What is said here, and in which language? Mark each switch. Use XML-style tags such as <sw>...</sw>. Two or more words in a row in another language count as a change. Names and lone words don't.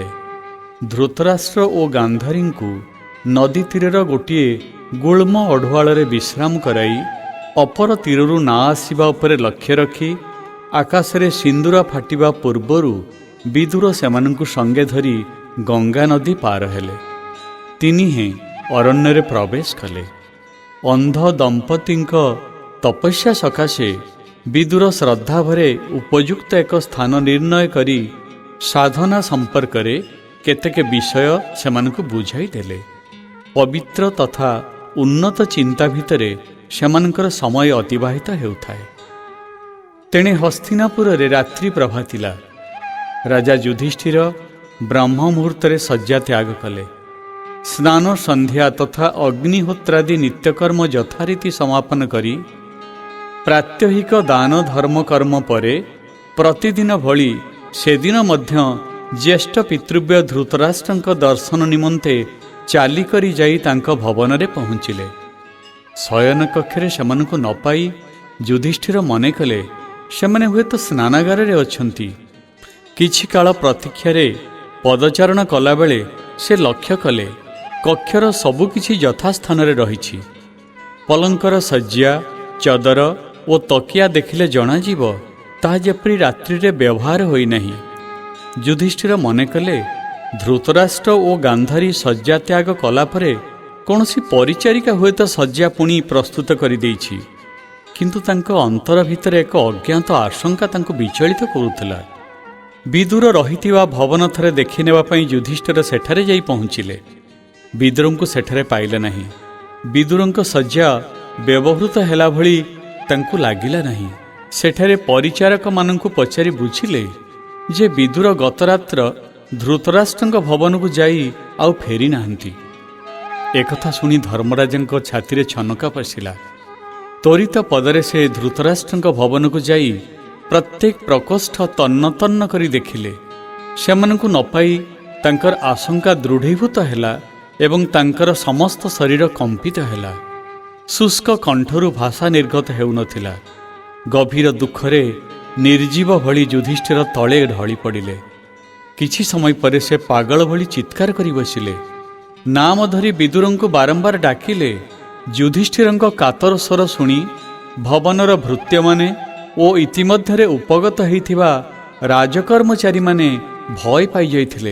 <or>ଧୃତରାଷ୍ଟ୍ର ଓ ଗାନ୍ଧାରୀଙ୍କୁ ନଦୀ ତୀରର ଗୋଟିଏ ଗୁଳ୍ମ ଅଢୁଆଳରେ ବିଶ୍ରାମ କରାଇ ଅପର ତୀରରୁ ନା ଆସିବା ଉପରେ ଲକ୍ଷ୍ୟ ରଖି ଆକାଶରେ ସିନ୍ଦୂର ଫାଟିବା ପୂର୍ବରୁ ବିଦୁର ସେମାନଙ୍କୁ ସଙ୍ଗେ ଧରି ଗଙ୍ଗା ନଦୀ ପାର ହେଲେ। ତିନିହେଁ ଅରଣ୍ୟ ପ୍ରବେଶ କଲେ। ଅନ୍ଧ ଦମ୍ପତିଙ୍କ ତପସ୍ୟା ସକାଶେ ବିଦୁର ଶ୍ରଦ୍ଧା ଭରେ ଉପଯୁକ୍ତ ଏକ ସ୍ଥାନ ନିର୍ଣ୍ଣୟ କରି ସାଧନା ସମ୍ପର୍କ ରେ କେତେକ ବିଷୟ ସେମାନଙ୍କୁ ବୁଝାଇ ଦେଲେ। ପବିତ୍ର ତଥା ଉନ୍ନତ ଚିନ୍ତା ଭିତରେ ସେମାନଙ୍କର ସମୟ ଅତିବାହିତ ହେଉଥାଏ। ତେଣେ ହସ୍ତିନାପୁର ରେ ରାତ୍ରି ପ୍ରଭାତିଲା। ରାଜା ଯୁଧିଷ୍ଠିର ବ୍ରହ୍ମ ମୁହୂର୍ତ୍ତ ଶଯ୍ୟା ତ୍ୟାଗ କଲେ। ସ୍ନାନ ସନ୍ଧ୍ୟା ତଥା ଅଗ୍ନିହୋତ୍ରାଦି ନିତ୍ୟକର୍ମ ଯଥାରୀତି ସମାପନ କରି ପ୍ରାତ୍ୟହିକ ଦାନ ଧର୍ମ କର୍ମ ପରେ ପ୍ରତିଦିନ ଭଳି ସେଦିନ ମଧ୍ୟ ଜ୍ୟେଷ୍ଠ ପିତୃବ୍ୟ ଧୃତରାଷ୍ଟ୍ର ଦର୍ଶନ ନିମନ୍ତେ ଚାଲି କରି ଯାଇ ତାଙ୍କ ଭବନ ରେ ପହଞ୍ଚିଲେ। ଶୟନ କକ୍ଷରେ ସେମାନଙ୍କୁ ନ ପାଇ ଯୁଧିଷ୍ଠିର ମନେ କଲେ ସେମାନେ ହୁଏତ ସ୍ନାନାଗାର ରେ ଅଛନ୍ତି। କିଛି କାଳ ପ୍ରତୀକ୍ଷାରେ ପଦଚାରଣ କଲା ବେଳେ ସେ ଲକ୍ଷ୍ୟ କଲେ କକ୍ଷର ସବୁକିଛି ଯଥାସ୍ଥାନ ରେ ରହିଛି। ପଲଙ୍କର ଶଯ୍ୟା ଚଦର ଓ ତକିଆ ଦେଖିଲେ ଜଣାଯିବ ତାହା ଯେପରି ରାତ୍ରି ରେ ବ୍ୟବହାର ହୋଇ ନାହିଁ। ଯୁଧିଷ୍ଠିର ମନେ କଲେ ଧୃତରାଷ୍ଟ୍ର ଓ ଗାନ୍ଧାରୀ ଶଯ୍ୟା ତ୍ୟାଗ କଲା ପରେ କୌଣସି ପରିଚାରିକା ହୁଏତ ଶଯ୍ୟା ପୁଣି ପ୍ରସ୍ତୁତ କରି ଦେଇଛି, କିନ୍ତୁ ତାଙ୍କ ଅନ୍ତର ଭିତର ଏକ ଅଜ୍ଞାତ ଆଶଙ୍କା ତାଙ୍କୁ ବିଚଳିତ କରୁଥିଲା। ବିଦୁର ରହିଥିବା ଭବନ ଥରେ ଦେଖି ନେବା ପାଇଁ ଯୁଧିଷ୍ଠିର ସେଠାରେ ଯାଇ ପହଞ୍ଚିଲେ। ବିଦୁରଙ୍କୁ ସେଠାରେ ପାଇଲେ ନାହିଁ। ବିଦୁରଙ୍କ ଶଯ୍ୟା ବ୍ୟବହୃତ ହେଲା ଭଳି ତାଙ୍କୁ ଲାଗିଲା ନାହିଁ। ସେଠାରେ ପରିଚାରକ ମାନଙ୍କୁ ପଚାରି ବୁଝିଲେ ଯେ ବିଦୁର ଗତରାତ୍ର ଧୃତରାଷ୍ଟ୍ରଙ୍କ ଭବନକୁ ଯାଇ ଆଉ ଫେରି ନାହାନ୍ତି। ଏକଥା ଶୁଣି ଧର୍ମରାଜଙ୍କ ଛାତିରେ ଛନକା ପଶିଲା। ତ୍ୱରିତ ପଦରେ ସେ ଧୃତରାଷ୍ଟ୍ରଙ୍କ ଭବନକୁ ଯାଇ ପ୍ରତ୍ୟେକ ପ୍ରକୋଷ୍ଠ ତନ୍ନ ତନ୍ନ କରି ଦେଖିଲେ। ସେମାନଙ୍କୁ ନ ପାଇ ତାଙ୍କର ଆଶଙ୍କା ଦୃଢ଼ୀଭୂତ ହେଲା ଏବଂ ତାଙ୍କର ସମସ୍ତ ଶରୀର କମ୍ପିତ ହେଲା। ଶୁଷ୍କ କଣ୍ଠରୁ ଭାଷା ନିର୍ଗତ ହେଉନଥିଲା। ଗଭୀର ଦୁଖରେ ନିର୍ଜୀବ ଭଳି ଯୁଧିଷ୍ଠିର ତଳେ ଢଳି ପଡ଼ିଲେ। କିଛି ସମୟ ପରେ ସେ ପାଗଳ ଭଳି ଚିତ୍କାର କରି ବସିଲେ। ନାମ ଧରି ବିଦୁରଙ୍କୁ ବାରମ୍ବାର ଡାକିଲେ। ଯୁଧିଷ୍ଠିରଙ୍କ କାତର ସ୍ୱର ଶୁଣି ଭବନର ଭୃତ୍ୟ ମାନେ ଓ ଇତିମଧ୍ୟରେ ଉପଗତ ହୋଇଥିବା ରାଜକର୍ମଚାରୀ ମାନେ ଭୟ ପାଇ ଯାଇଥିଲେ।</or>